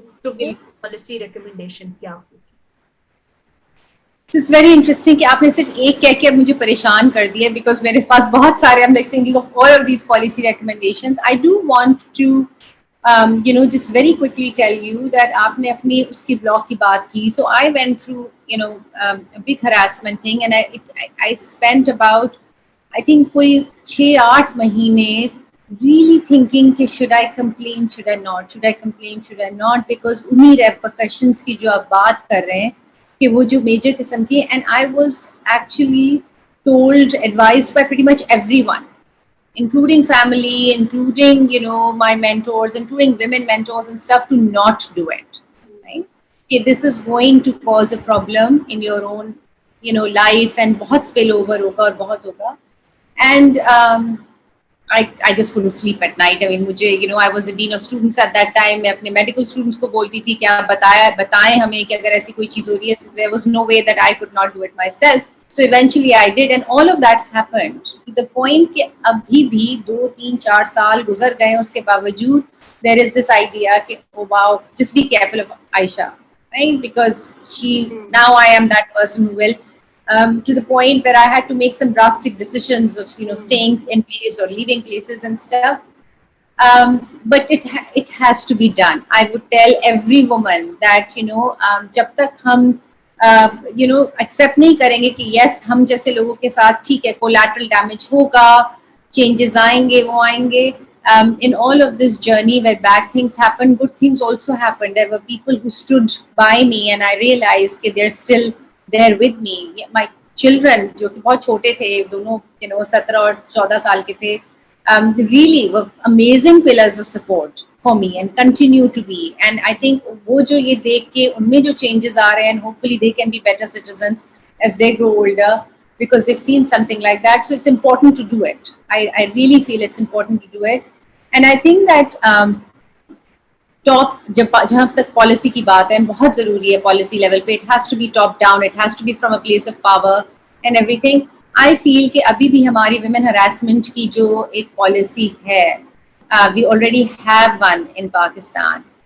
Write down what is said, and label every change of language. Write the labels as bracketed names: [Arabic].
[Hindi] तो वो policy recommendation क्या होगी? [English] it's very interesting [Hindi] कि आपने सिर्फ एक कह के मुझे परेशान कर दिया, बिकॉज मेरे पास बहुत सारे, [English] I am like thinking of all of these policy recommendations. I do want to you know just very quickly tell you that [Hindi] आपने अपनी उसकी ब्लॉग की बात की. [English] So I went through you know a big harassment thing, and I spent about I think [Hindi] कोई 6-8 महीने [English] really thinking कि should I complain, should I not, should I complain, should I not, because [Hindi] उन्हीं repercussions की जो आप बात कर रहे हैं कि वो जो मेजर किस्म की, [English] and I was actually told, advised by pretty much everyone, including family, including you know my mentors, including women mentors and stuff, to not do it. Right? Okay, this is going to cause a problem in your own you know life, and [Hindi] बहुत spill over होगा और बहुत होगा. [English] And I just couldn't sleep at night. I mean, मुझे you know I was the dean of students at that time. [Hindi] मैं अपने medical students को बोलती थी कि आप बताएं हमें कि अगर ऐसी कोई चीज़ हो रही है. [English] So there was no way that I could not do it myself. So eventually I did, and all of that happened to the point [Hindi] कि अभी भी 2-3-4 साल गुजर गए, उसके बावजूद [English] there is this idea कि oh wow, just be careful of Aisha, right? Because now I am that person who will. To the point where I had to make some drastic decisions of you know staying in place or leaving places and stuff. But it has to be done. I would tell every woman that you know [Hindi] जब तक हम you know accept नहीं करेंगे कि yes हम जैसे लोगों के साथ ठीक है collateral damage होगा, changes आएंगे, वो आएंगे. [English] In all of this journey where bad things happen, good things also happened. There were people who stood by me, and I realized that they're still there with me. My children [Hindi] जो कि बहुत छोटे थे, दोनों you know 17 और 14 साल के थे, [English] they really were amazing pillars of support for me and continue to be. And I think [Hindi] वो जो ये देख के उनमें जो changes आ रहे हैं, [English] and hopefully they can be better citizens as they grow older, because they've seen something like that. So it's important to do it. I really feel it's important to do it. [Hindi] And I think that top जहाँ तक policy की बात है, बहुत ज़रूरी है policy level पे. [English] It has to be top down, it has to be from a place of power and everything. [Hindi] I feel कि अभी भी हमारी विमेन हरासमेंट की जो एक पॉलिसी है, [English] We already have one in Pakistan.